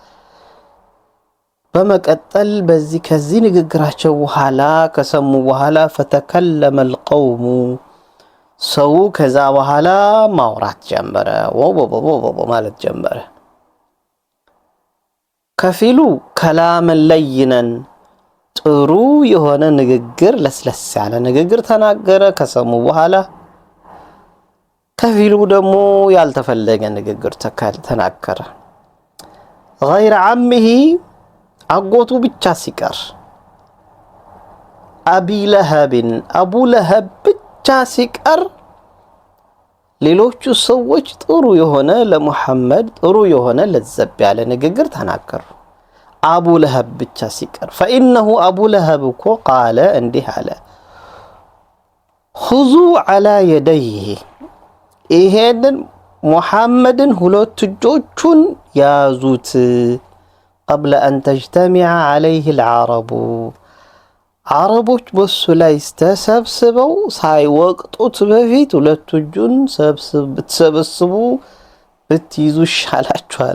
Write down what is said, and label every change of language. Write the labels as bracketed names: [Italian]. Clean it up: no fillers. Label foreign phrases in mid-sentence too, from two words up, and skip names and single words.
[Amharic] በመቀጠል ከዚህ ንግግራቸው በኋላ ከሰሙ በኋላ [Arabic] فتكلم القوم [Amharic] ሰው ከዛ በኋላ ማውራት ጀመረ። ማለት ጀመረ። ከፊሉ [Arabic] كلاما لينا [Amharic] ጥሩ የሆነ ንግግር ለስለስ ያለ ንግግር ተናገረ ከሰሙ በኋላ። ከፊሉ ደግሞ ያልተፈለገ ንግግር ተናገረ። [Arabic] غير عمه [Amharic] አጎቱ ብቻ ሲቀር አቡ ለሀብ ብቻ ሲቀር ሌሎቹ ሰዎች ጥሩ የሆነ ለሙሐመድ ጥሩ የሆነ ለዘብ ያለ ንግግር ተናገሩ። አቡ ለሀብ ብቻ ሲቀር [Arabic] فإنه أبو لهب [Amharic] እኮ ቃለ እንዲህ አለ [Arabic] خذوا على يديه [Amharic] ይሄንን ሙሐመድን ሁለት እጆቹን ያዙት [Arabic] قبل أن تجتمع عليه العرب [Amharic] ዓረቦች በሱ ላይ ተሰብስበው ሳይወቅጡት በፊት ሁለት እጁን ብትሰበስቡ ብትይዙ ይሻላችኋል